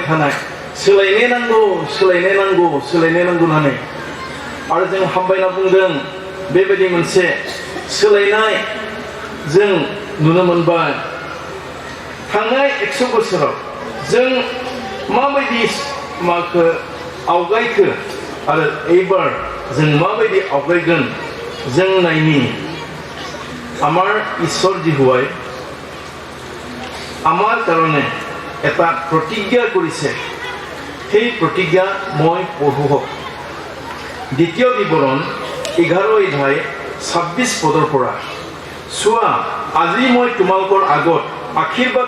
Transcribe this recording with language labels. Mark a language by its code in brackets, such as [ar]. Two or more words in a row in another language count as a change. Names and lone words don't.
[brx] थानाय सोलायनाय नांगौ होननानै आरो जों हामबायना बुंदों बेबायदि मोनसे सोलायनाय जों नुनो मोनबाय थांनाय 100 बोसोराव जों माबायदि माखो आवगायखो आरो एबार जों माबायदि आवगायगोन जों नायनि [as] আমাৰ ঈশ্বৰ জীহুৱাই আমাৰ কাৰণে এটা প্ৰতিজ্ঞা কৰিছে সেই প্ৰতিজ্ঞা মই পঢ়ো দ্বিতীয় বিৱৰণ 11 অধ্যায় 26 পদৰ পৰা চোৱা আজি মই তোমালোকৰ আগত আশীৰ্বাদ